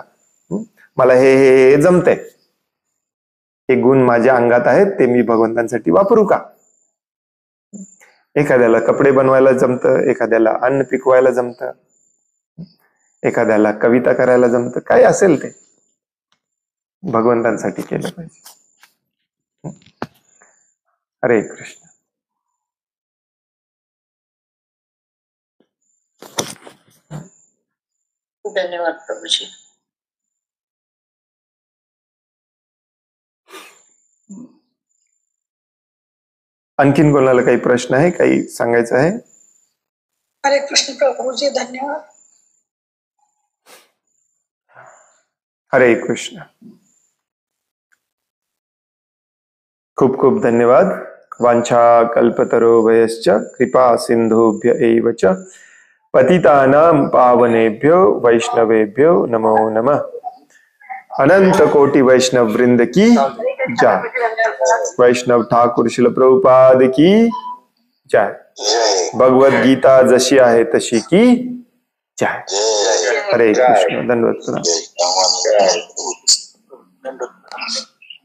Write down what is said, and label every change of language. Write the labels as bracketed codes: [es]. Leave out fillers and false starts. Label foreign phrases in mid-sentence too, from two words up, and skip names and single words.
[mr] मला हे जमतंय, हे गुण माझ्या अंगात आहेत, ते मी भगवंतांसाठी वापरू का. एखाद्याला कपडे बनवायला जमतं, एखाद्याला अन्न पिकवायला जमतं, एखाद्याला कविता करायला जमतं, काय असेल ते भगवंतांसाठी केलं पाहिजे. हरे कृष्ण. धन्यवाद प्रभूजी. आणखीन कोणाला काही प्रश्न आहे, काही सांगायचं आहे? हरे कृष्ण प्रभूजी, धन्यवाद. हरे कृष्ण. खूप खूप धन्यवाद. [sa] वांछा कल्पतरोभयश्च कृपा सिंधुभ्य एव च पतितानां पावनेभ्यो वैष्णवेभ्यो नमो नमः. [hi] अनंत कोटि वैष्णव वृंद की जय. वैष्णव ठाकुर श्रील प्रभुपाद की जय. भगवद गीता जशी आहे तशी की जय. [mr] हरे कृष्ण. धन्यवाद.